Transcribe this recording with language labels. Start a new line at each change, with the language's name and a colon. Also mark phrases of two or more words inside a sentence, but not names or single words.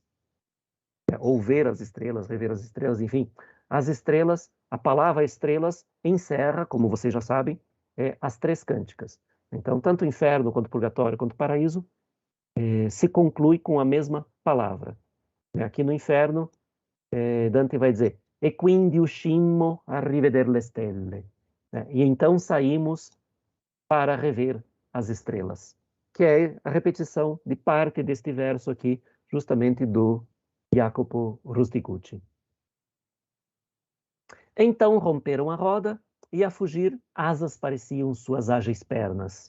Portuguese: Ou ver as estrelas, rever as estrelas, enfim. As estrelas, a palavra estrelas encerra, como vocês já sabem, as 3 cânticas. Então, tanto o inferno, quanto o purgatório, quanto o paraíso, se conclui com a mesma palavra. Aqui no inferno, Dante vai dizer
Italian: e quindi uscimmo a riveder le stelle.
Portuguese: E então saímos para rever as estrelas, que é a repetição de parte deste verso aqui, justamente do Jacopo Rusticucci. Então romperam a roda e a fugir asas pareciam suas ágeis pernas.